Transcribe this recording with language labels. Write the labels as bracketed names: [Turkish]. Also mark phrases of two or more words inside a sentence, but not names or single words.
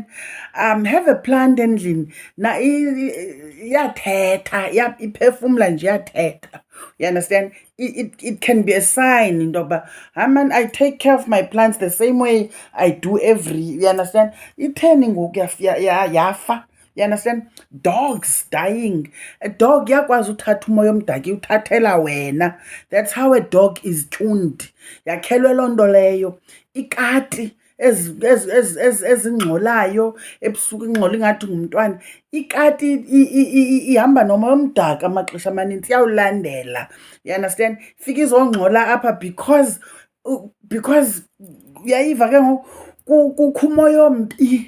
[Xhosa] Have a plant endlini. Na iyathetha, iphefumla nje iyathetha. [English] You understand? It can be a sign [Xhosa] into yoba, [English] man, I take care of my plants the same way I do every, you understand? [Xhosa] Itheni ngoku yafa. [English] You understand? Dogs dying. A dog [Xhosa] iyakwazi uthatha umoya omdaka uthathela wena. [English] That's how a dog is tuned. [Xhosa] Yakhelwe loo nto leyo. Ikati ezingxolayo ebusuku ingxola ingathi ngumntwana. Ikati ihamba nomoya omdaka amaxesha amaninzi, iyawulandela. [English] You understand? [Xhosa] Fika izongxola apha because uyayiva ke ngoku kukho umoya ombi.